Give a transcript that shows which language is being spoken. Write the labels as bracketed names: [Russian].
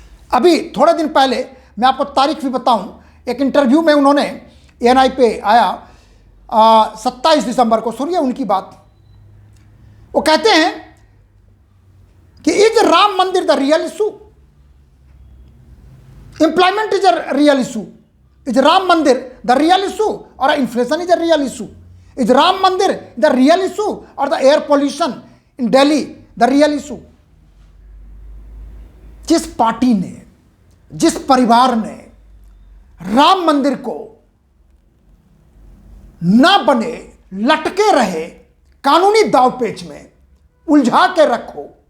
[Hindi] अभी थोड़े दिन पहले मैं आपको तारीख भी बताऊं, एक इंटरव्यू में उन्होंने एएनआई पे आया 27 दिसंबर को, सुनिए उनकी बात। वो कहते हैं कि [English] Is Ram Mandir the real issue? Employment is a real issue. Is Ram Mandir the real issue or inflation is a real issue? Is Ram Mandir the real issue or the air pollution in Delhi the real issue? [Hindi] जिस party ने, जिस परिवार ने राम मंदिर को ना बने, लटके रहे, कानूनी दावपेच में उलझा के रखो,